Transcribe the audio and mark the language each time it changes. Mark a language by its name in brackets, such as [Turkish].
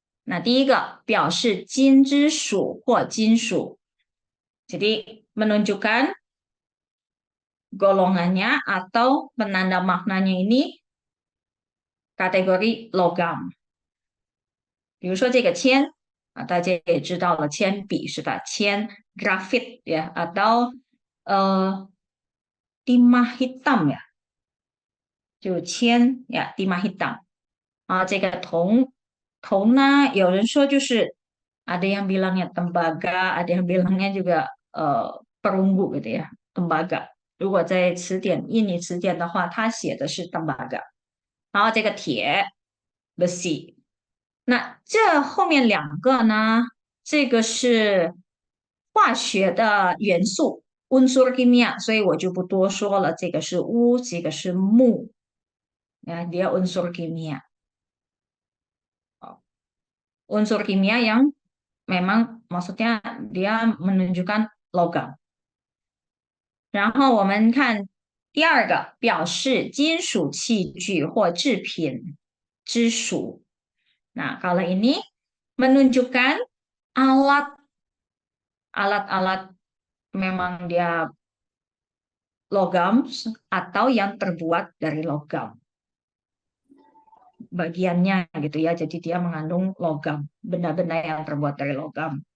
[Indonesian] Nah, [Chinese] 第一个表示金之属或金属， [Indonesian] jadi menunjukkan golongannya atau penanda maknanya ini kategori logam. [Chinese] 比如说这个铅啊，大家也知道了，铅笔是吧？ [Indonesian] 铅 graphit ya atau timah hitam ya，就铅呀timah hitam 啊， [Chinese] 这个铜呢，有人说就是 [Indonesian] ada yang bilangnya tembaga，ada yang bilangnya juga perunggu gitu ya tembaga。 [Chinese] 如果在词典印尼词典的话，它写的是 tembaga。然后这个铁 besi，那这后面两个呢，这个是化学的元素 unsur kimia，所以我就不多说了。这个是钨，这个是钼，啊， [Indonesian] dia unsur kimia。 unsur kimia yang memang maksudnya dia menunjukkan logam。 [Chinese] 然后我们看第二个，表示金属器具或制品之属。 [Indonesian] Nah, kalau ini menunjukkan alat-alat memang dia logam atau yang terbuat dari logam. Bagiannya gitu ya, jadi dia mengandung logam, benda-benda yang terbuat dari logam.